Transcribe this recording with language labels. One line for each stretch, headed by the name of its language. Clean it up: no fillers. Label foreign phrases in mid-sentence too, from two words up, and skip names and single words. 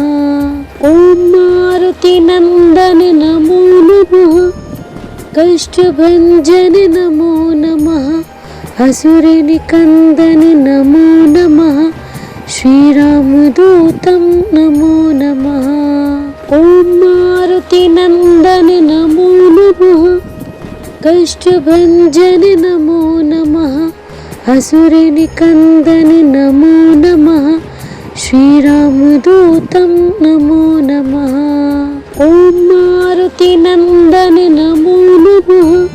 Sanskrit: ॐ मारुतिनन्दन नमो नमः। कष्टभञ्जन नमो नमः। असुरनिकन्दन नमो नमः। श्रीरामदूतं नमो नमः। ఓం మారుతి నందని నమో నమః కష్టభంజని నమో నమః అసురిని కందని నమో నమః శ్రీరామదూతం నమో నమః ఓం మారుతి నందని నమో నమః